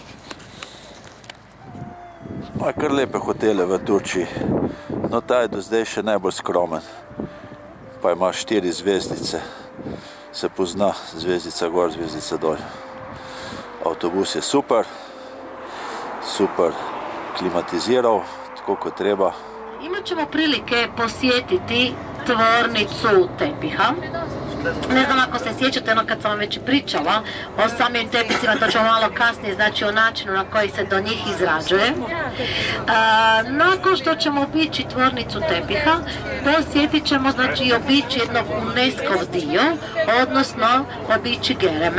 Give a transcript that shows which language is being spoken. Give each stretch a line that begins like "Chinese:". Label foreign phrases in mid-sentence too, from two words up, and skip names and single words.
Slovenian: Imajo kar lepe hotele v Turčiji, no ta je do zdaj še najbolj skromen. Pa ima 4 zvezdice, se pozna, zvezdica gor, zvezdica dol. Avtobus je super, super klimatiziral, tako kot treba.
Croatian: Imat ćemo prilike posjetiti tvornicu tepiha. Ne znam ako se sjećate, ono kad sam vam već pričala o samim tepicima, to ćemo malo kasnije, znači o načinu na koji se do njih izrađuje. Nakon što ćemo obići tvornicu tepiha, posjetit ćemo, znači, i obići jednog UNESCO dio, odnosno obići Gereme.